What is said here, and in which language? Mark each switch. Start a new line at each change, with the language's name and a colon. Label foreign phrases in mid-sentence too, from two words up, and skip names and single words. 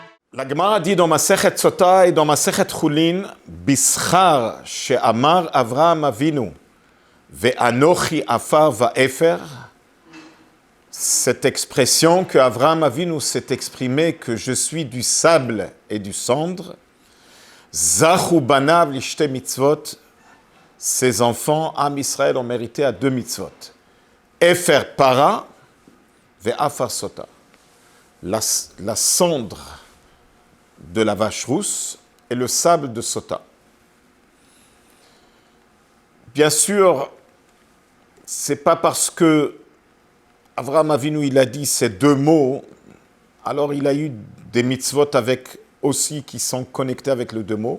French: La Gemara dit dans Masechet Sota et dans Masechet Chulin,
Hebrew: בשכר שאמר אברהם אבינו ואנכי עפר ואפר.
French: Cette expression que Avraham Avinu s'est exprimé que je suis du sable et du cendre.
Hebrew: זכו בניו לשתי מצוות.
French: Ses enfants, Am Israël, ont mérité à 2 mitzvot.
Hebrew: אפר פרה ועפר סוטה.
French: La cendre de la vache rousse et le sable de Sota. Bien sûr, c'est pas parce que Avraham Avinu il a dit ces 2 mots, alors il a eu des mitzvot avec aussi qui sont connectés avec les 2 mots.